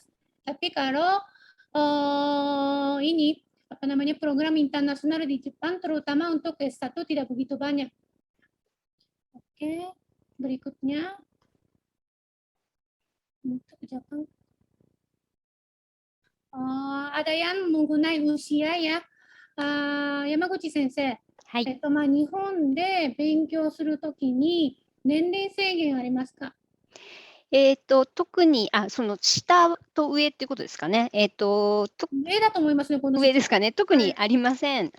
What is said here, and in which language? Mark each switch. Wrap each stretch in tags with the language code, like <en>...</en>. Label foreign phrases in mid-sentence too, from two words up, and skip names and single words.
<id>Tapi kalau program internasional di Jepang, terutama untuk S1 tidak begitu banyak. Oke, berikutnya untuk Jepang. Ada yang menggunakan usia ya.</id> <ja>Yamaguchi 先生、日本で勉強するときに年齢制限ありますか？特に、その下と上っていうことですかね。上だと思いますね、この上ですかね。特にありません。</ja>